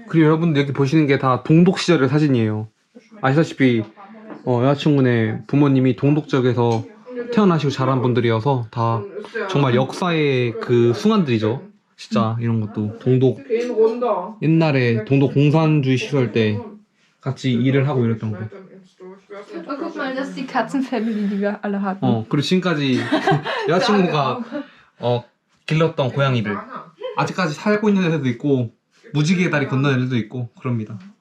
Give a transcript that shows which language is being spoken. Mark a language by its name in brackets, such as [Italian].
[Korean] 그리고 여러분들 여기 보시는 게 다 동독 시절의 사진이에요. 아시다시피 여자친구네 부모님이 동독 지역에서 태어나시고 자란 분들이어서 다 정말 역사의 그 순환들이죠. 진짜 이런 것도 동독 [German] Gehen runter. [Korean] 옛날에 동독 공산주의 시절 때 같이 일을 하고 이랬던 거. [German] Oh, guck mal, das ist die Katzenfamily, die wir alle hatten. [Korean] 그리고 지금까지 여자친구가 길렀던 고양이들 아직까지 살고 있는 애들도 있고 무지개의 다리 건너는 애들도 있고 그럽니다.